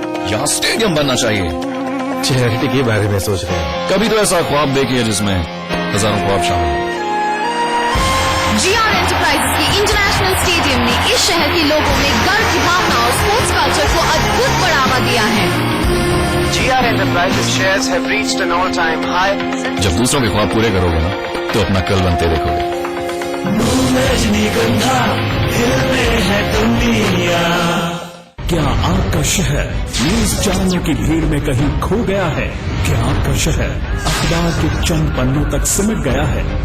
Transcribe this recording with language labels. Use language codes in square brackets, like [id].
[hi] यहाँ स्टेडियम बनना चाहिए। चैरिटी के बारे में सोच रहे हैं। कभी तो ऐसा ख्वाब देखिए जिसमें हजारों ख्वाब शामिल हो। GR एंटरप्राइजेस के इंटरनेशनल स्टेडियम ने इस शहर के लोगों में गर्व की भावना और स्पोर्ट्स कल्चर को अद्भुत बढ़ावा दिया है। [en] GR Enterprises shares have reached an all-time high. [hi] जब दूसरों के ख्वाब पूरे करोगे ना, तो अपना कल बनते देखोगे। रजनीगंधा हिलने है दुनिया। क्या आपका शहर न्यूज चैनलों की भीड़ में कहीं खो गया है? क्या आपका शहर अखबार के चंद पन्नों तक सिमट गया है?